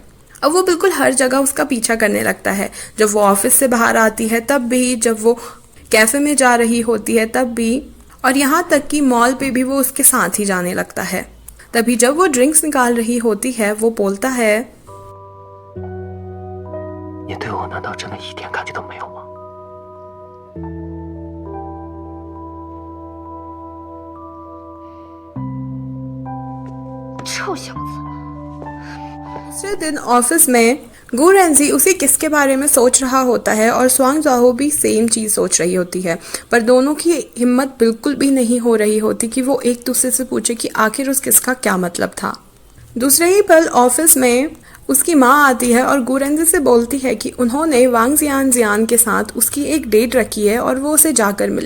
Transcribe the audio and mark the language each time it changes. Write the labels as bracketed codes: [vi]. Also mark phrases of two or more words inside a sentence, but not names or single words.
[hi] अब वो बिल्कुल हर जगह उसका पीछा करने लगता है। जब वो ऑफिस से बाहर आती है तब भी, जब वो कैफे में जा रही होती है तब भी, और यहाँ तक कि मॉल पे भी वो उसके साथ ही जाने लगता है। तभी जब वो ड्रिंक्स निकाल रही होती है वो बोलता है, [zh] " 你对我难道真的一点感觉都没有吗？" 臭小子！ [hi] दूसरे दिन ऑफिस में गू रेंजी उसी किसके बारे में सोच रहा होता है और स्वांग जाओ भी सेम चीज सोच रही होती है, पर दोनों की हिम्मत बिल्कुल भी नहीं हो रही होती कि वो एक दूसरे से पूछे कि आखिर उस किसका क्या मतलब था। दूसरे ही पल ऑफिस में उसकी माँ आती है और गू रेंजी से बोलती है कि उन्होंने वांग जियान के साथ उसकी एक डेट रखी है और वो उसे जाकर मिले।